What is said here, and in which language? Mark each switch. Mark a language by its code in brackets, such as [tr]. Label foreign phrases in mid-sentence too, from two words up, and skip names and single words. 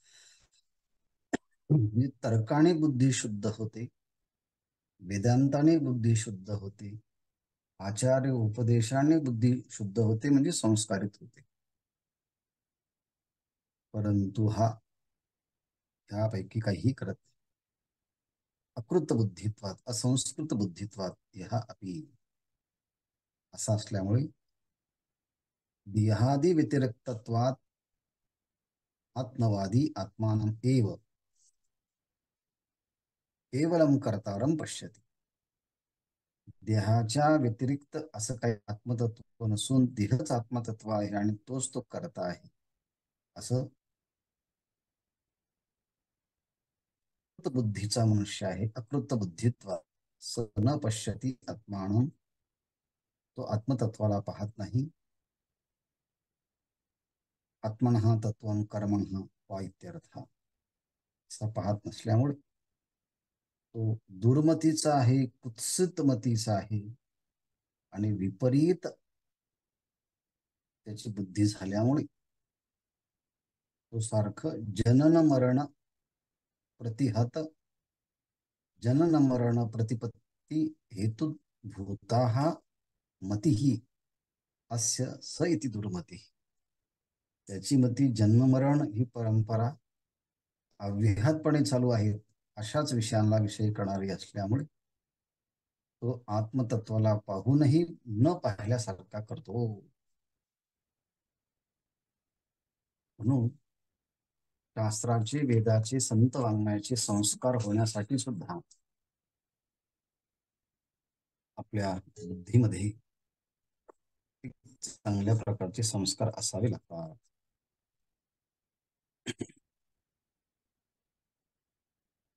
[mr] म्हणजे तर्काने बुद्धी शुद्ध होते, वेदांताने बुद्धी शुद्ध होते, आचार्य उपदेशाने बुद्धी शुद्ध होते, म्हणजे संस्कारित होते. परंतु हा यापैकी काहीही करत नाही. [sa] अकृत बुद्धित्वात असंस्कृत बुद्धित्वात ह्या अपि [mr] असा असल्यामुळे [sa] देहादी व्यतिरिक्तत्वात आत्मवादी आत्मानं एव केवलम कर्तारम पश्यति. [mr] देहाच्या व्यतिरिक्त असं काही आत्मतत्व नसून देहच आत्मतत्व आहे आणि तोच तो करता आहे असं बुद्धीचा मनुष्य आहे. [sa] अकृत बुद्धित्व स न पश्यती आत्मानं, [mr] तो आत्मतत्वाला पाहत नाही. [sa] आत्मनः तत्वं कर्मणः वा इत्यर्थ, [mr] असं पाहत नसल्यामुळे तो दुर्मतीचा आहे, कुत्सित मतीचा आहे, आणि विपरीत त्याची बुद्धी झाल्यामुळे तो सारखं [sa] जनन मरण प्रतिहत, जनन मरण प्रतिपत्ती हेतु भूताः मतिः अस्य स इति दुर्मती. [mr] त्याची मती जन्ममरण ही परंपरा अव्याहतपणे चालू आहे अशाच विषयांना विषय करणारी असल्यामुळे तो आत्मतत्वाला पाहूनही न पाहिल्यासारखा करतो. म्हणून शास्त्राचे, वेदाचे, संत वाङ्मयाचे संस्कार होण्यासाठी सुद्धा आपल्या बुद्धीमध्ये चांगल्या प्रकारचे संस्कार असावे लागतात.